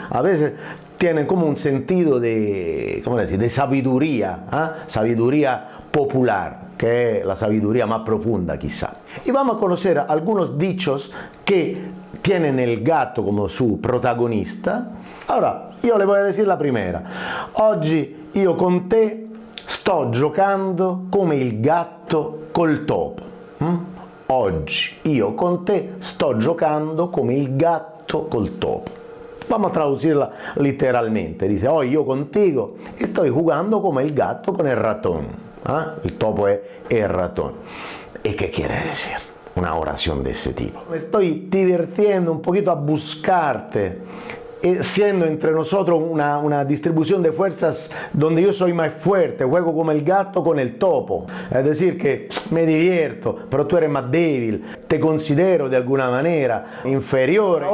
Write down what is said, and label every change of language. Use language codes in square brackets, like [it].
[es] A veces tienen como un sentido de, ¿cómo decir?, de sabiduría, sabiduría popular, que es la sabiduría más profunda quizá. Y vamos a conocer algunos dichos que tienen el gato como su protagonista. [it] Allora, io le voglio dire la prima. Oggi io con te sto giocando come il gatto col topo. Oggi io con te sto giocando come il gatto col topo. [es] Vamos a traducirla literalmente. Dice, hoy yo contigo estoy jugando como el gato con el ratón. El topo es el ratón. ¿Y qué quiere decir? Una oración de ese tipo. Me estoy divirtiendo un poquito a buscarte, siendo entre nosotros una distribución de fuerzas donde yo soy más fuerte, juego como el gato con el topo, es decir, que me divierto, pero tú eres más débil, te considero de alguna manera inferiore.